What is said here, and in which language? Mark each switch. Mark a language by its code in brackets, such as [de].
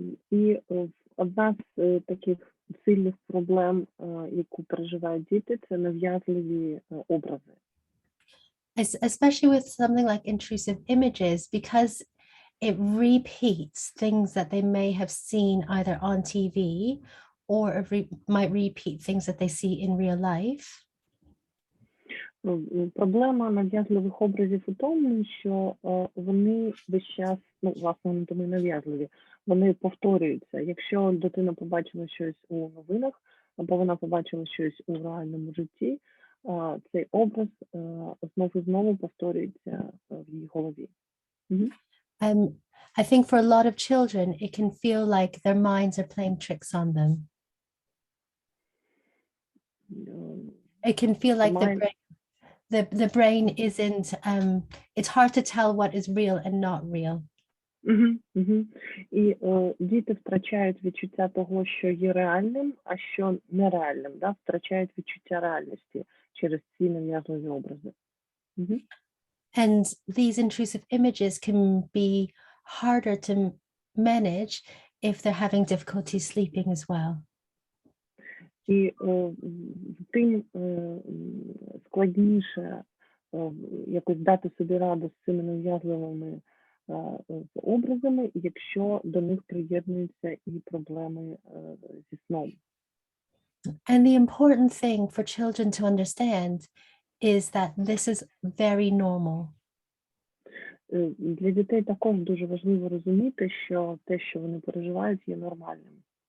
[uk] І одна з таких сильних проблем, яку переживають діти, це нав'язливі образи. [en] Especially with something like intrusive images, because it repeats things that they may have seen either on TV or might repeat things that they see in real life. [uk] Проблема нав'язливих образів у тому, що вони весь час, власне, вони тому і нав'язливі, вони повторюються. Якщо дитина побачила щось у новинах, або вона побачила щось у реальному житті, цей образ знову і знову повторюється в її голові. [en] I think for a lot of children, it can feel like their minds are playing tricks on them. It can feel like the brain isn't, it's hard to tell what is real and not real. [uk] І діти втрачають відчуття того, що є реальним, а що нереальним, да? Втрачають відчуття реальності через ці нав'язливі образи. [en] And these intrusive images can be harder to manage if they're having difficulty sleeping as well. [uk] І тим складніше якось дати собі раду з цими нав'язливими образами, якщо до них приєднуються і проблеми зі сном. [en] And the important thing for children to understand is that this is very normal. [uk] Для дітей також дуже важливо розуміти, що те, що вони переживають, є нормальним.